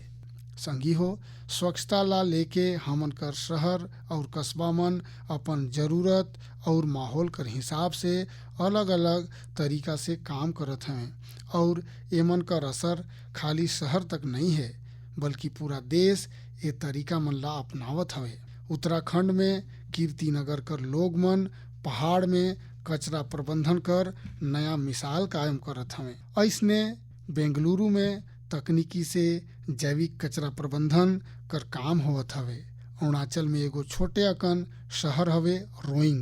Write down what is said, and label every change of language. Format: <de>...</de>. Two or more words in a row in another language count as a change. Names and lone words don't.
<sgj>संगी हो, स्वच्छता ला लेके हमन कर शहर और कस्बा मन अपन जरूरत और माहौल कर हिसाब से अलग अलग तरीका से काम करत हैं और एमन कर असर खाली शहर तक नहीं है, बल्कि पूरा देश ये तरीका मन ला अपनावत हवे। उत्तराखंड में कीर्तिनगर कर लोग मन पहाड़ में कचरा प्रबंधन कर नया मिसाल कायम करत हवे। ऐसने बेंगलुरु में तकनीकी से जैविक कचरा प्रबंधन कर काम होवत हवे। अरुणाचल में एगो छोटे अकन शहर हवे रोइंग।</sgj>